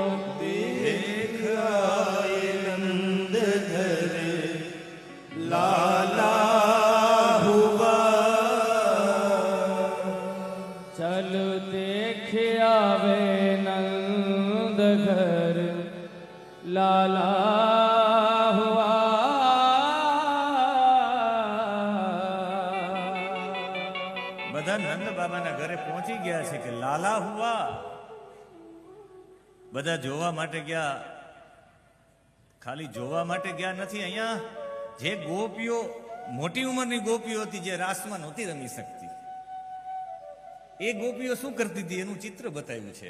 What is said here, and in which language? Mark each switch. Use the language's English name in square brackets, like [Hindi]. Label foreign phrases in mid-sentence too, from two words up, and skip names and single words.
[Hindi] देख आए नंद घरे लाला हुआ चल देख आवे नंद घर लाला हुआ [Gujarati] બધા નંદ બાબાના ઘરે પહોંચી ગયા છે કે [Hindi] लाला हुआ. [Gujarati] બધા જોવા માટે ગયા, ખાલી જોવા માટે ગયા નથી. અહીંયા જે ગોપીઓ મોટી ઉંમરની ગોપીઓ હતી, જે રાસમાં નહોતી રમી શકતી, એ ગોપીઓ શું કરતી હતી એનું ચિત્ર બતાવ્યું છે.